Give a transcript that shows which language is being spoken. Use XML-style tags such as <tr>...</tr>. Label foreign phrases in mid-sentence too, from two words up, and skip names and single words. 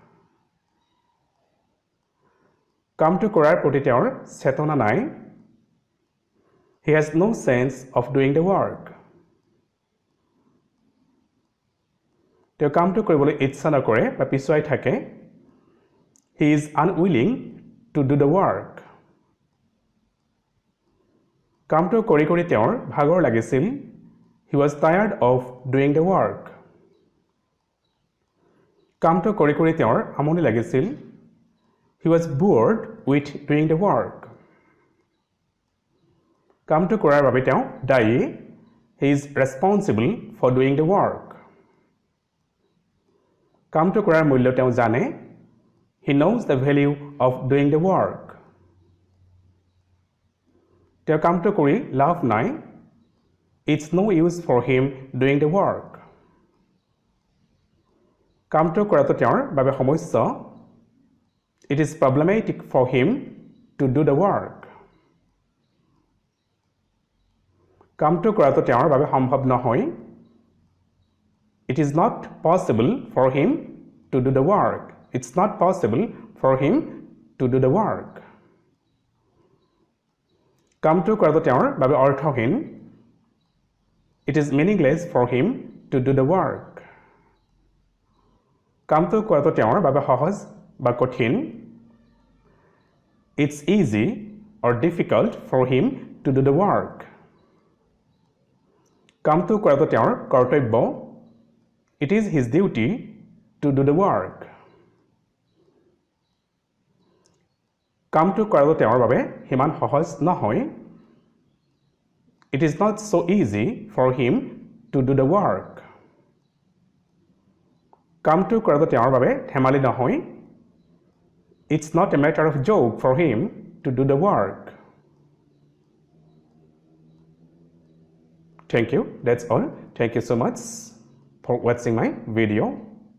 <as>কামটো কৰাৰ প্ৰতি তেওঁৰ চেতনা নাই</as> <en>he has no sense of doing the work</en> <as>তেওঁ কামটো কৰিবলৈ ইচ্ছা নকৰে বা পিছুৱাই থাকে</as> <en>he is unwilling to do the work</en> <as>কামটো কৰি তেওঁৰ ভাগৰ লাগিছিল</as> <en>he was tired of doing the work</en> <as>কামটো কৰি তেওঁৰ আমনি লাগিছিল</as> <en>he was bored with doing the work</en> <as>কামটো কৰাৰ বাবে তেওঁ দায়ী</as> <en>he is responsible for doing the work</en> <as>কামটো কৰাৰ মূল্য তেওঁ জানে</as> <en>he knows the value of doing the work</en> <as>তেওঁ কামটো কৰি লাভ নাই</as> <en>it's no use for him doing the work</en> <as>কামটো কৰাটো তেওঁৰ বাবে সমস্যা</as> <en>it is problematic for him to do the work</en> <as>কামটো কৰাটো তেওঁৰ বাবে সম্ভৱ নহয়</as> <en>it is not possible for him to do the work it's not possible for him to do the work</en> <as>কামটো কৰাটো তেওঁৰ বাবে অৰ্থহীন</as> <en>it is meaningless for him to do the work</en> <as>কামটো কৰাটো তেওঁৰ বাবে সহজ বা কঠিন</as> <en>it's easy or difficult for him to do the work</en> <as>কামটো কৰাটো তেওঁৰ কৰ্তব্য</as> <en>it is his duty to do the work</en> <as>কামটো কৰাটো তেওঁৰ বাবে সিমান সহজ নহয়</as> <en>it is not so easy for him to do the work</en> <as>কামটো কৰাটো তেওঁৰ বাবে ধেমালি নহয়</as> <en>it's not a matter of joke for him to do the work thank you that's all thank you so much for watching my video</en>